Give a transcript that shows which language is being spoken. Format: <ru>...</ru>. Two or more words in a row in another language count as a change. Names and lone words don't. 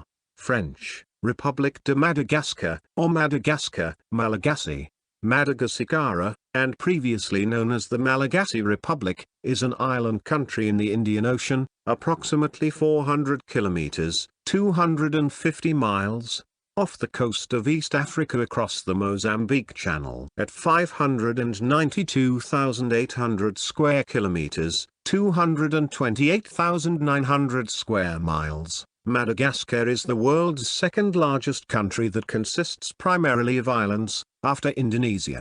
<en>French, République de Madagascar, or Madagascar, Malagasy, Madagascar, and previously known as the Malagasy Republic, is an island country in the Indian Ocean, approximately 400 kilometers, 250 miles, off the coast of East Africa across the Mozambique Channel. At 592,800 square kilometers, 228,900 square miles, Madagascar is the world's second largest country that consists primarily of islands, after Indonesia.</en>